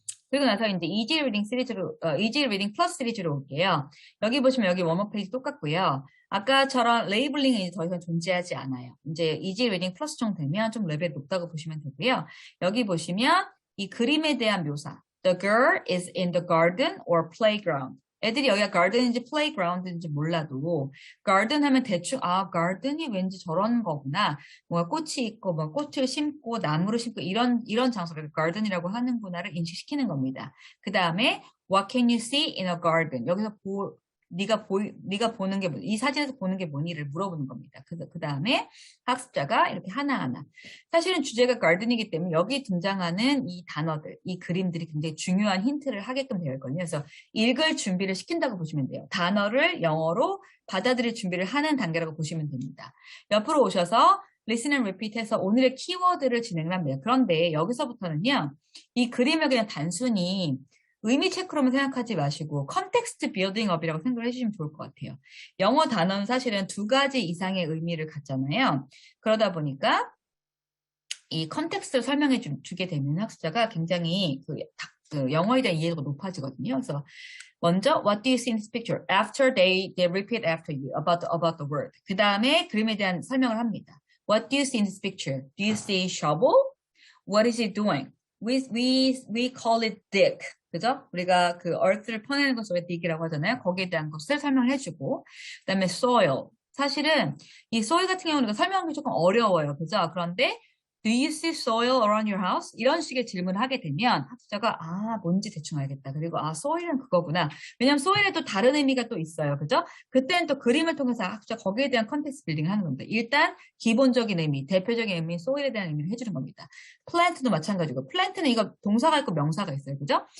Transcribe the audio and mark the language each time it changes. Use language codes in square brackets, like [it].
[ko] 그리고 나서 이제 이지 리딩 플러스 시리즈로 올게요. 여기 보시면 여기 웜업 페이지 똑같고요. 아까처럼 레이블링이 더 이상 존재하지 않아요. 이제 이지 리딩 플러스 정도 되면 좀 레벨이 높다고 보시면 되고요. 여기 보시면 이 그림에 대한 묘사. [en] The girl is in the garden or playground. [ko] 애들이 여기가 garden인지 playground인지 몰라도 garden 하면 대충 garden이 왠지 저런 거구나. 뭔가 꽃이 있고 뭐 꽃을 심고 나무를 심고 이런 장소를 garden이라고 하는구나를 인식시키는 겁니다. 그 다음에 [en] what can you see in a garden? [ko] 여기서 네가 보는 게 이 사진에서 보는 게 뭐니를 물어보는 겁니다. 그 다음에 학습자가 이렇게 하나하나. 사실은 주제가 garden이기 때문에 여기 등장하는 이 단어들, 이 그림들이 굉장히 중요한 힌트를 하게끔 되어 있거든요. 그래서 읽을 준비를 시킨다고 보시면 돼요. 단어를 영어로 받아들일 준비를 하는 단계라고 보시면 됩니다. 옆으로 오셔서 [en] listen and repeat [ko] 해서 오늘의 키워드를 진행을 합니다. 그런데 여기서부터는요, 이 그림을 그냥 단순히 의미 체크로만 생각하지 마시고 컨텍스트 빌딩 업이라고 생각을 해주시면 좋을 것 같아요. 영어 단어는 사실은 두 가지 이상의 의미를 갖잖아요. 그러다 보니까 이 컨텍스트를 설명해 주게 되면 학습자가 굉장히 그 영어에 대한 이해도가 높아지거든요. 그래서 먼저 [en] What do you see in this picture? After they repeat after you about the word. [ko] 그 다음에 그림에 대한 설명을 합니다. [en] What do you see in this picture? Do you see shovel? What is it doing? We call it dig. [ko] 그죠? 우리가 그 earth를 퍼내는 것을 왜 dig이라고 하잖아요. 거기에 대한 것을 설명을 해주고, 그 다음에 soil. 사실은 이 soil 같은 경우는 설명하기 조금 어려워요. 그죠? 그런데 [en] Do you see soil around your house? [ko] 이런 식의 질문을 하게 되면 학습자가 뭔지 대충 알겠다. 그리고 soil은 그거구나. 왜냐하면 soil에도 다른 의미가 또 있어요. 그죠? 그때는 또 그림을 통해서 학습자가 거기에 대한 컨텍스트 빌딩을 하는 겁니다. 일단 기본적인 의미, 대표적인 의미, soil에 대한 의미를 해주는 겁니다. plant도 마찬가지고 plant는 이거 동사가 있고 명사가 있어요. 그죠?